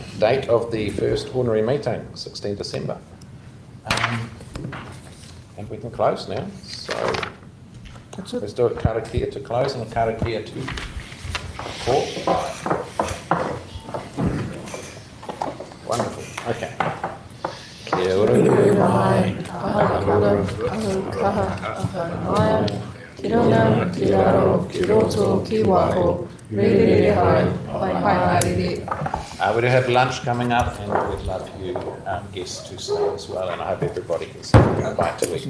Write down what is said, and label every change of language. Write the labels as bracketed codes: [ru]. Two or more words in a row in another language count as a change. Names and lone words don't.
[en] Date of the first ordinary meeting, 16 December. And we can close now. So let's do a karakia to close and a karakia to court. [mi] Okay. Kia ora. [en] We do have lunch coming up, and we'd love you guests to stay as well, and I hope everybody can say goodbye to eat.